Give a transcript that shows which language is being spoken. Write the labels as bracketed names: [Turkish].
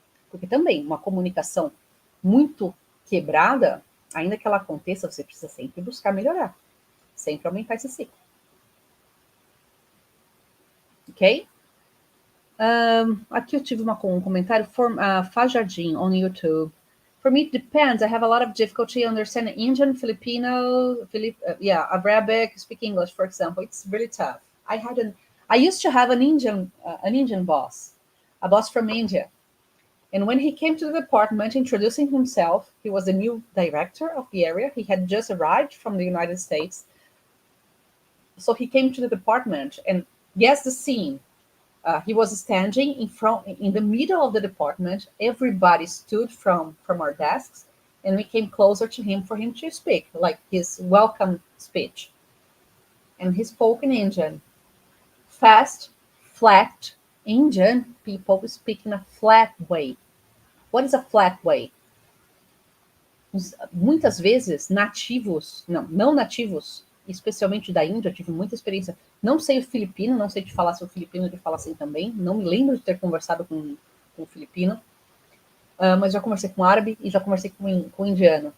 [Portuguese] Porque também, uma comunicação muito quebrada, ainda que ela aconteça, você precisa sempre buscar melhorar. Sempre aumentar esse ciclo. Ok? Aqui eu tive um comentário, Fajardim, [English] on YouTube. For me, it depends. I have a lot of difficulty understanding Indian, Filipino, Arabic, speak English, for example. It's really tough. I used to have an Indian boss, a boss from India. And when he came to the department, introducing himself, he was the new director of the area. He had just arrived from the United States. So he came to the department and guess the scene. He was standing in the middle of the department. Everybody stood from our desks, and we came closer to him for him to speak, like his welcome speech. And he spoke in Indian. Fast, flat, Indian people speak in a flat way. What is a flat way? [Portuguese] Muitas vezes, não nativos, especialmente da Índia, eu tive muita experiência. Não sei o filipino, não sei te falar se o filipino ele fala assim também. Não me lembro de ter conversado com o filipino. Mas já conversei com árabe e já conversei com indiano.